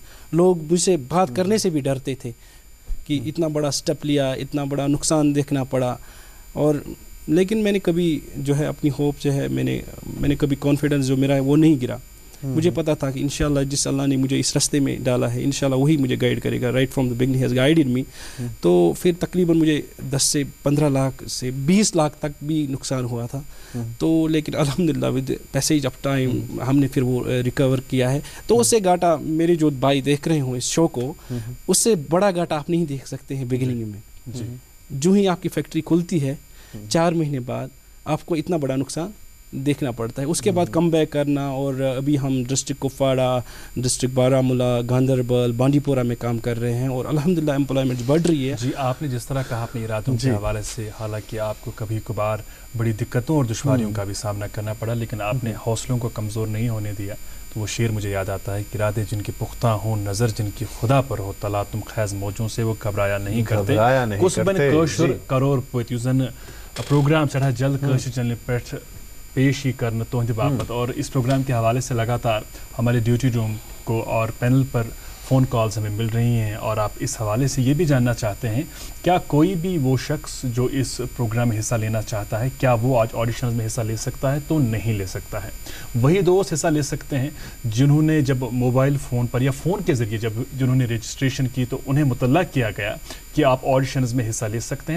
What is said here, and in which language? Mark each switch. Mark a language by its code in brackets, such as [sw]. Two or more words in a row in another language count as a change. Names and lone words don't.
[ur] لوگ مجھ سے بات کرنے سے بھی ڈرتے تھے کہ اتنا بڑا سٹیپ لیا, اتنا بڑا نقصان دیکھنا پڑا. اور لیکن میں نے کبھی جو ہے اپنی ہوپ جو ہے میں نے کبھی کانفیڈنس جو میرا ہے وہ نہیں گرا. مجھے پتا تھا کہ انشاءاللہ جس اللہ نے مجھے اس راستے میں ڈالا ہے انشاءاللہ وہی مجھے گائیڈ کرے گا. [en] Right from the beginning has guided me. [ur] تو پھر تقریباً مجھے 10 سے 15 لاکھ سے 20 لاکھ تک بھی نقصان ہوا تھا. تو لیکن الحمدللہ [en] with passage of time [ur] ہم نے پھر وہ ریکور کیا ہے. تو اس سے گھاٹا میرے جو بھائی دیکھ رہے ہوں اس شو کو, اس سے بڑا گھاٹا آپ نہیں دیکھ سکتے ہیں بگننگ میں. جو ہی آپ کی فیکٹری کھلتی ہے 4 مہینے بعد آپ کو اتنا بڑا نقصان دیکھنا پڑتا ہے. اس کے بعد [en] come back [ur] کرنا, اور ابھی ہم ڈسٹرکٹ کپواڑہ, ڈسٹرکٹ بارہمولہ, گاندربل, بانڈی پورہ میں کام کر رہے ہیں, اور الحمدللہ امپلائمنٹ بڑھ رہی ہے. جی, آپ نے جس طرح کہا اپنے ارادوں کے حوالے سے, حالانکہ آپ کو کبھی کبھار بڑی دقتوں اور دشواریوں کا بھی سامنا کرنا پڑا, لیکن آپ نے حوصلوں کو کمزور نہیں ہونے دیا. تو وہ شعر مجھے یاد آتا ہے کہ ارادے جن کے پختہ ہوں, نظر جن کی خدا پر ہو, تلا تم خیز موجوں سے وہ گھبرایا نہیں کرتے. [ks] کس بن کٲشُر کرور پت یُس زن پروگرام چڑھا جلد کٲشِر چینلہِ پٮ۪ٹھ پیش ہی کرنا تہندِ باپت, [ur] اور اس پروگرام کے حوالے سے لگاتار ہمارے ڈیوٹی روم کو اور پینل پر فون کالز ہمیں مل رہی ہیں, اور آپ اس حوالے سے یہ بھی جاننا چاہتے ہیں کیا کوئی بھی وہ شخص جو اس پروگرام میں حصہ لینا چاہتا ہے کیا وہ آج آڈیشنز میں حصہ لے سکتا ہے؟ تو نہیں لے سکتا ہے. وہی دوست حصہ لے سکتے ہیں جنہوں نے جب موبائل فون پر یا فون کے ذریعے جنہوں نے رجسٹریشن کی تو انہیں مطلع کیا گیا کہ آپ آڈیشنز میں حصہ لے سکتے ہیں.